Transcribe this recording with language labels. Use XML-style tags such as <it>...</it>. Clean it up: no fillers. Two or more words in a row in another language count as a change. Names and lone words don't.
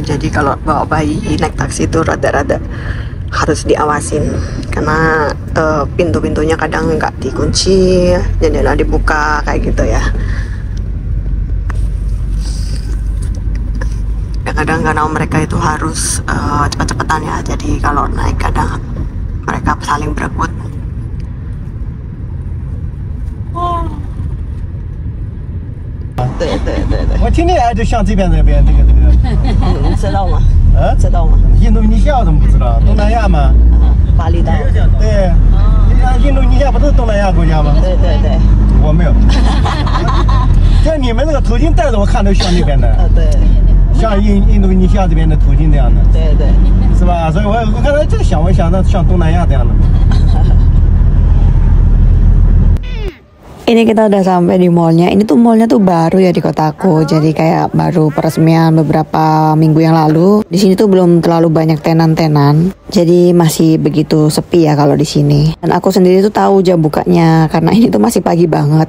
<id>Jadi kalau bawa bayi naik taksi itu rada-rada harus diawasin karena pintu-pintunya kadang nggak dikunci, jendela dibuka kayak gitu ya. Kadang-kadang mereka itu harus cepat-cepatan ya, jadi kalau naik kadang mereka saling berebut.</id> <zh>对，我听着就像这边这个，知道吗？知道吗？印度尼西亚怎么不知道？东南亚吗？巴厘岛。对，印度尼西亚不都是东南亚国家吗？对，我没有。像你们那个头巾戴着，我看都像那边的。对。像印度尼西亚这边的头巾这样的，对，是吧？所以我刚才在想，我想到像东南亚这样的。</zh> <id>Ini kita udah sampai di mallnya. Ini tuh mallnya tuh baru ya di kotaku. Jadi kayak baru peresmian beberapa minggu yang lalu. Di sini tuh belum terlalu banyak tenan-tenan. Jadi masih begitu sepi ya kalau di sini. Dan aku sendiri tuh tahu jam bukanya karena ini tuh masih pagi banget.</id>